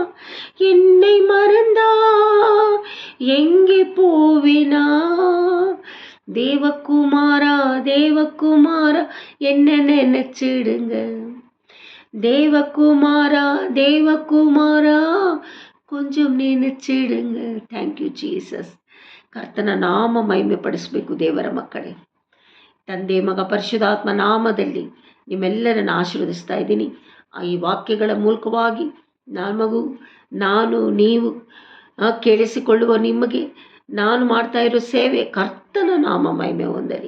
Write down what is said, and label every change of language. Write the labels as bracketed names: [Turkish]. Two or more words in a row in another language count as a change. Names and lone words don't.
[Tamil] என்னை மறந்தா எங்கே போவினா? தேவகுமாரா, தேவகுமாரா என்ன நினைச்சிடுங்க. தேவகுமாரா, தேவகுமாரா கொஞ்சம் ನೆನೆಚಿಡುಂಗ. [English] thank you ಜೀಸಸ್. [Kannada] ಕರ್ತನ ನಾಮ ಮಹಿಮೆ ಪಡಿಸಬೇಕು ದೇವರ ಮಕ್ಕಳೇ. ತಂದೆ, ಮಗ, ಪರಿಶುದ್ಧಾತ್ಮ ನಾಮದಲ್ಲಿ ನಿಮ್ಮೆಲ್ಲರನ್ನು ಆಶೀರ್ವದಿಸ್ತಾ ಇದ್ದೀನಿ. ಈ ವಾಕ್ಯಗಳ ಮೂಲಕವಾಗಿ ನಾನು ನೀವು ಕೇಳಿಸಿಕೊಳ್ಳುವ ನಿಮಗೆ ನಾನು ಮಾಡ್ತಾ ಇರೋ ಸೇವೆ ಕರ್ತನ ನಾಮ ಮಹಿಮೆ ಹೊಂದಲಿ.